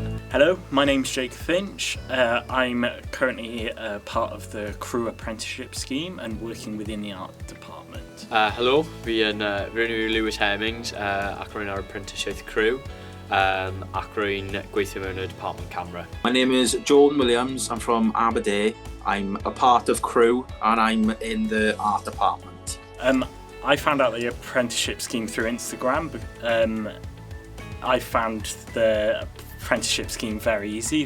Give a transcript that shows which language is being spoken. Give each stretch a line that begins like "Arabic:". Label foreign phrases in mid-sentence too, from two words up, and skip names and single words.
English: Hello, my name's Jake Finch. I'm currently part of the Crew Apprenticeship Scheme and working within the art department.
Welsh: Helo, fi yn Lewis Hemmings ac rwy'n ar apprenticeship Crew ac rwy'n gweithio mewn y
English: Department Camera. My name is Jordan Williams, I'm from Aberdeen. I'm a part of Crew and I'm in the art department. I found out the apprenticeship scheme through Instagram. I found the apprenticeship scheme very easy.